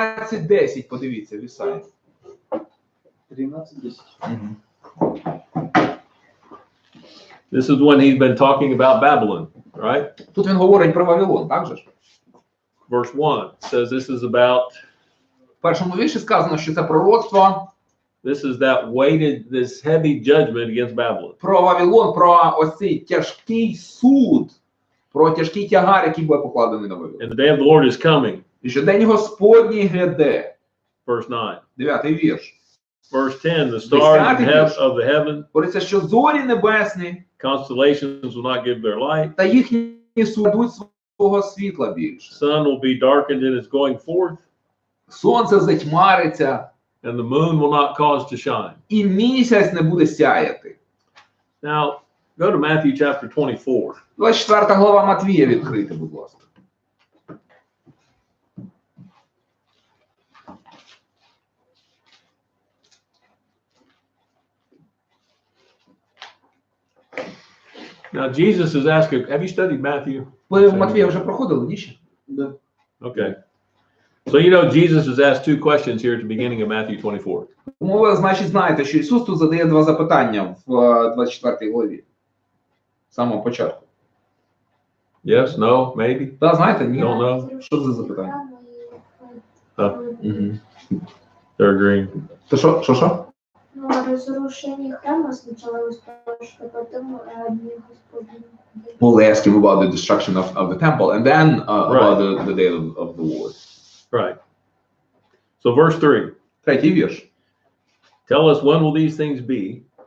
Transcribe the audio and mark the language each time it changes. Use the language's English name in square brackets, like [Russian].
[Ukrainian] 13:10, подивіться, в Ісаї. 13:10. [English] This is when he's been talking about Babylon, right? [Ukrainian] Тут він говорить про Вавилон, так же ж? [English] Verse 1 says this is about, [Ukrainian] В першому вірші сказано, що це пророцтво [English] this is that weighted, this heavy judgment against Babylon. [Ukrainian] про Вавилон, про ось цей тяжкий суд, про тяжкий тягар, який буде покладений на Вавилон. [English] And the day of the Lord is coming. [Ukrainian] І що день Господній гряде. [English] Verse 9. [Ukrainian] 9-й вірш. [English] Verse 10, the stars of the heaven, [Ukrainian] Говориться, що зорі небесні [English] constellations will not give their light. [Ukrainian] та їхні судуть свого світла більше. [English] Sun will be darkened in its going forth, [Ukrainian] Сонце затьмариться, [English] and the moon will not cause to shine. [Ukrainian] і місяць не буде сяяти. [English] Now, go to Matthew chapter 24. [Ukrainian] 24 глава Матвія відкрийте, будь ласка. [English] Now, Jesus is asking, have you studied Matthew? [Ukrainian] Ви в Матвія вже проходили, ні ще? [Russian] Да. [English] Okay. So you know Jesus has asked two questions here at the beginning of Matthew 24. [Ukrainian] Тому ви, значить, знаєте, що Ісус тут задає два запитання в 24 главі. З самого початку. [English] Yes, no, maybe? [Ukrainian] Та, знаєте, ні? [English] Don't know. [Ukrainian] Що це за запитання? [English] They're agreeing. [Ukrainian] То що? [Russian] Ну, разрушение храма сначала устроишь, а потом Дни Господни. [English] Well, they ask him about the destruction of the temple, and then about the day of the Lord. Right. So verse 3. [Ukrainian] Третій вірш. [English] Tell us when will these things be?